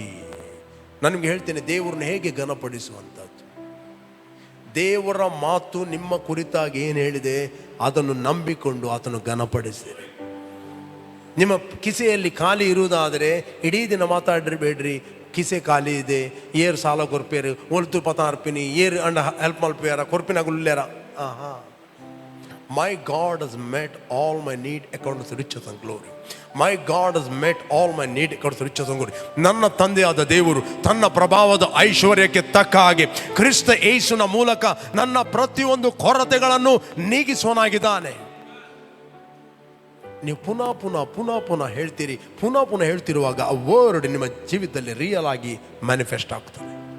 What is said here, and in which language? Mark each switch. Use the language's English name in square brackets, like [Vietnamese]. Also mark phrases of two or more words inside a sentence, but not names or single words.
[Kannada] ನನಗೆ ಹೇಳ್ತೇನೆ, ದೇವರನ್ನು ಹೇಗೆ ಘನಪಡಿಸುವಂಥದ್ದು. ದೇವರ ಮಾತು ನಿಮ್ಮ ಕುರಿತಾಗಿ ಏನು ಹೇಳಿದೆ ಅದನ್ನು ನಂಬಿಕೊಂಡು ಆತನು ಘನಪಡಿಸಿರಿ. ನಿಮ್ಮ ಕಿಸೆಯಲ್ಲಿ ಖಾಲಿ ಇರುವುದಾದರೆ ಇಡೀ ದಿನ ಮಾತಾಡಿರಬೇಡ್ರಿ. ಕಿಸೆ ಖಾಲಿ ಇದೆ, [Tulu] ಏರ್ ಸಾಲ ಕೊರ್ಪೇರು ಒಲ್ತು ಪತಾರ್ಪಿನಿ ಏರ್ ಅಂಡ ಹೆಲ್ಪ್ ಮಲ್ಪೇರ ಕೊರ್ಪಿನ ಗುಲ್ಲೇರ. [English] my God has met all my need according to riches and glory. my God has met all my need according to riches and glory. [Kannada] ನನ್ನ ತಂದೆಯಾದ ದೇವರು ತನ್ನ ಪ್ರಭಾವದ ಐಶ್ವರ್ಯಕ್ಕೆ ತಕ್ಕ ಹಾಗೆ ಕ್ರಿಸ್ತ ಯೇಸುವಿನ ಮೂಲಕ ನನ್ನ ಪ್ರತಿಯೊಂದು ಕೊರತೆಗಳನ್ನು ನೀಗಿಸುವನಾಗಿದ್ದಾನೆ. ನೀವು ಪುನಃ ಪುನಃ ಪುನಃ ಪುನಃ ಹೇಳ್ತೀರಿ. ಪುನಃ ಪುನಃ ಹೇಳ್ತಿರುವಾಗ ಆ ವರ್ಡ್ ನಿಮ್ಮ ಜೀವಿತದಲ್ಲಿ ರಿಯಲ್ ಆಗಿ ಮ್ಯಾನಿಫೆಸ್ಟ್ ಆಗ್ತದೆ.